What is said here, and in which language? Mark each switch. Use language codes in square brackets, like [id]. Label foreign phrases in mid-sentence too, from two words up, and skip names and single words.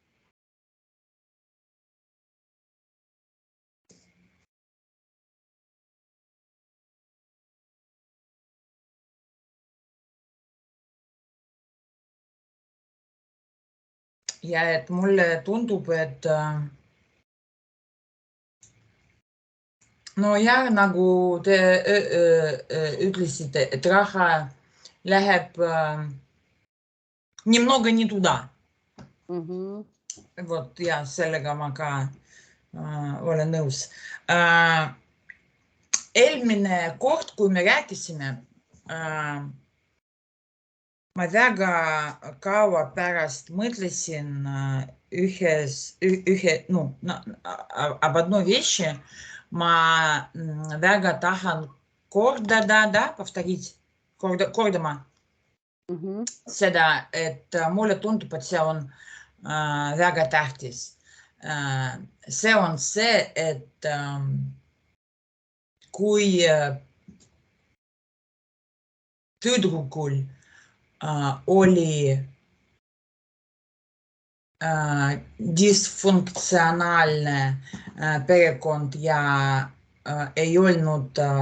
[et] Ja et mulle tundub, et no ja nagu te ütlesite, et raha läheb [ru] немного не туда. [et] vot ja sellega ma ka olen nõus. Eelmine kord, kui me rääkisime, ma väga kaua pärast mõtlesin [ru] об одной вещи, [et] ma väga tahan kordada, повторить, kordama seda, et mulle tundub, et see on väga tähtis. See on see, et kui tüdrukul oli disfunktsionaalne perekond ja ei olnud